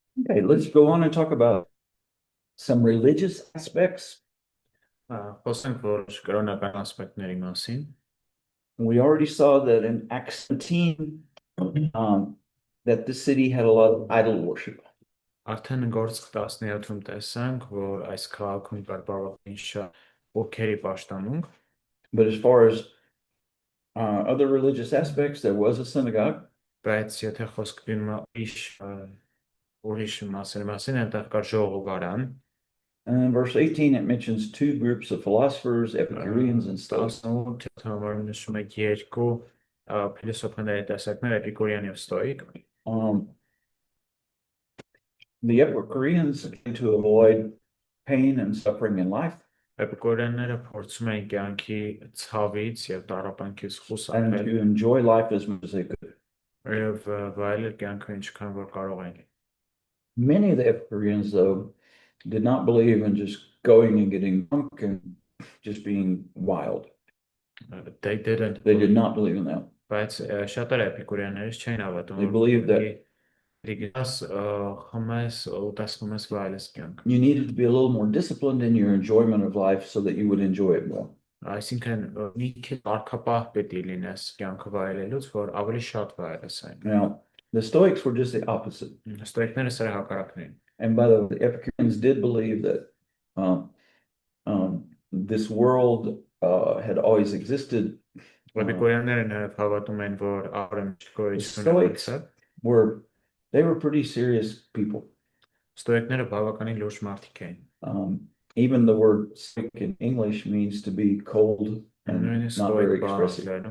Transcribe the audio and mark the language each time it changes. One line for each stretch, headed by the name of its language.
English: Okay, let's go on and talk about some religious aspects.
Armenian: Խոսենք որ կրոնական ասպեկտների մասին։
English: We already saw that in Acts 17, that the city had a lot of idol worship.
Armenian: Արդեն գործ 17-ում տեսանք, որ այս քաղաքում կար բավականին շատ ոգերի պաշտամունք,
English: But as far as other religious aspects, there was a synagogue.
Armenian: բայց եթե խոսք լինում է ուրիշ մասերի մասին, այնտեղ կար ժողովարան։
English: And in verse 18, it mentions two groups of philosophers, Epicureans and Stoics.
Armenian: 18-ում նշում է երկու փիլիսոփաների տեսակներ, էպիկուրյան եւ ստոիկ։
English: The Epicureans came to avoid pain and suffering in life.
Armenian: Էպիկուրյանները փորձում էին կյանքի ցավից եւ տառապանքից
English: And
Armenian: խուսափել
English: to enjoy life as much as they could.
Armenian: եւ վայելել կյանքը ինչքան որ կարող էին։
English: Many of the Epicureans, though, did not believe in just going and getting drunk and just being wild. They didn't. They did not believe in that.
Armenian: Բայց շատերը էպիկուրյաններից չէին հավատում,
English: They believed that you needed to be a little more disciplined in your enjoyment of life so that you would enjoy it more.
Armenian: Այսինքն մի քիչ արկապահ պետք է լինես կյանքը վայելելուց, որ ավելի շատ վայելես այն։
English: Now, the Stoics were just the opposite.
Armenian: Ստոիկները սրա հակառակն էին։
English: And by the way, the Epicureans did believe that this world had always existed.
Armenian: Էպիկուրյանները նաև հավատում են, որ
English: Stoics were pretty serious people.
Armenian: Ստոիկները բավականին լուրջ մարդիկ էին։
English: Even the word stoic in English means to be cold and not very expressive.